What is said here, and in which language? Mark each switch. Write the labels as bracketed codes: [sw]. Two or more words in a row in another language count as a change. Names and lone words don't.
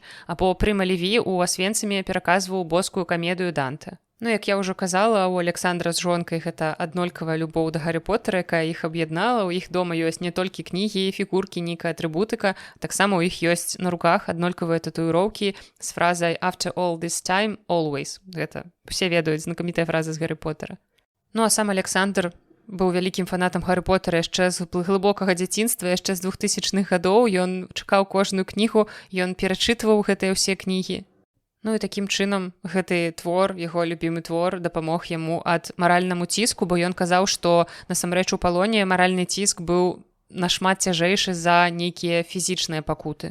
[be] Або Прыма Леві ў Асвенцыме пераказваў боскую камедыю Данте. Ну, як я ўжо казала, у Александра з жонкай гэта аднолькавая любоў да Гаррі Поттера, якая іх аб'яднала. У іх дома ёсць не толькі кнігі, фігуркі, нейкая атрыбутыка, таксама ў іх ёсць на руках аднолькавыя татуіроўкі з фразай [en] «After all this time, always». [be] Гэта усе ведаюць, знакамітая фраза з Гаррі Поттера. Ну, а сам Александр быў вялікім фанатам Гаррі Поттера яшчэ з глыбокага дзяцінства, яшчэ з 2000-х гадоў. Ён чакаў кожную кнігу, ён перачытваў гэтыя ўсе кнігі. Ну і такім чынам гэты твор, яго любімы твор, дапамог яму ад маральнаму ціску, бо ён казаў, што насамрэч у палоне маральны ціск быў нашмат цяжэйшы за нейкія фізічныя пакуты.